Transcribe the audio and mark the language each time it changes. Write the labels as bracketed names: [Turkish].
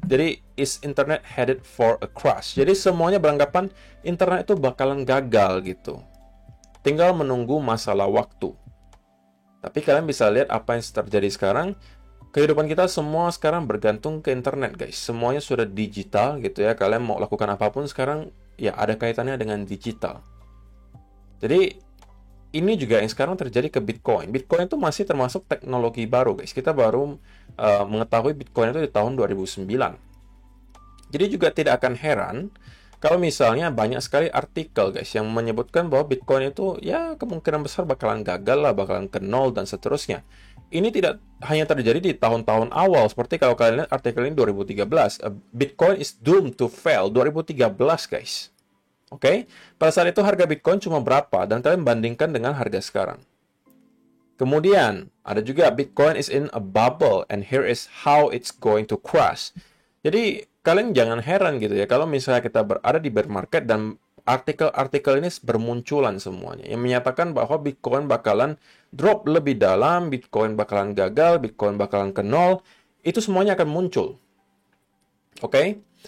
[English] Jadi is internet headed for a crash. [Indonesian] Jadi semuanya beranggapan internet itu bakalan gagal gitu. Tinggal menunggu masalah waktu. Tapi kalian bisa lihat apa yang terjadi sekarang. Kehidupan kita semua sekarang bergantung ke internet guys. Semuanya sudah digital gitu ya. Kalian mau lakukan apapun sekarang ya ada kaitannya dengan digital. Jadi ini juga yang sekarang terjadi ke Bitcoin. Bitcoin itu masih termasuk teknologi baru guys. Kita baru mengetahui Bitcoin itu di tahun 2009. Jadi juga tidak akan heran kalau misalnya banyak sekali artikel guys yang menyebutkan bahwa Bitcoin itu ya kemungkinan besar bakalan gagal lah, bakalan ke nol dan seterusnya. Ini tidak hanya terjadi di tahun-tahun awal, seperti kalau kalian lihat artikel ini 2013, [English] Bitcoin is doomed to fail 2013 [Indonesian] guys. Oke, pada saat itu harga Bitcoin cuma berapa dan kalian bandingkan dengan harga sekarang. Kemudian ada juga [English] Bitcoin is in a bubble and here is how it's going to crash. [Indonesian] Jadi kalian jangan heran gitu ya kalau misalnya kita berada di bear market dan artikel-artikel ini bermunculan semuanya yang menyatakan bahwa Bitcoin bakalan drop lebih dalam, Bitcoin bakalan gagal, Bitcoin bakalan ke nol, itu semuanya akan muncul. Oke?